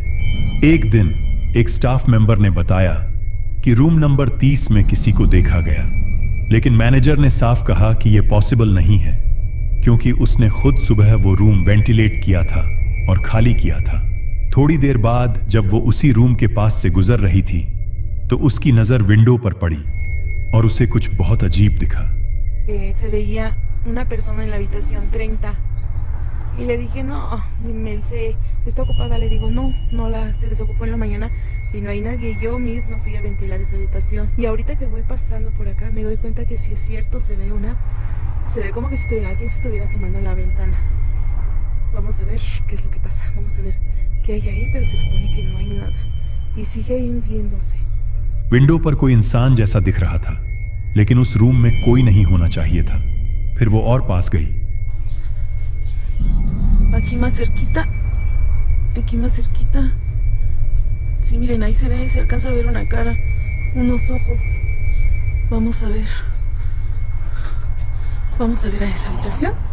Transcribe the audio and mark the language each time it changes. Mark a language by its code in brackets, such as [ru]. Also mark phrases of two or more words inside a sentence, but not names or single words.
[hi] एक दिन एक स्टाफ मेंबर ने बताया कि रूम नंबर 30 में किसी को देखा गया, लेकिन मैनेजर ने साफ कहा कि यह पॉसिबल नहीं है, क्योंकि उसने खुद सुबह वो रूम वेंटिलेट किया था और खाली किया था। थोड़ी देर बाद जब वो उसी रूम के पास से गुजर रही थी तो उसकी नजर विंडो पर पड़ी और उसे कुछ बहुत अजीब दिखा। [es] Se veía una persona en la habitación 30 y le dije no, y me dice está ocupada, le digo no se desocupó en la mañana y no hay nadie. Yo misma fui a ventilar esa habitación y ahorita que voy pasando por acá me doy cuenta que si es cierto se ve como que si alguien se estuviera asomando a la ventana. Vamos a ver qué es lo que pasa, vamos a ver qué hay ahí, pero se supone que no hay nada y sigue ahí moviéndose. [hi] विंडो पर कोई इंसान जैसा दिख रहा था, लेकिन उस रूम में कोई नहीं होना चाहिए था। फिर वो और पास गई। [es] Aquí más cerquita. Sí, miren, ahí se ve, se alcanza a ver una cara, unos ojos. Vamos a ver a esa habitación.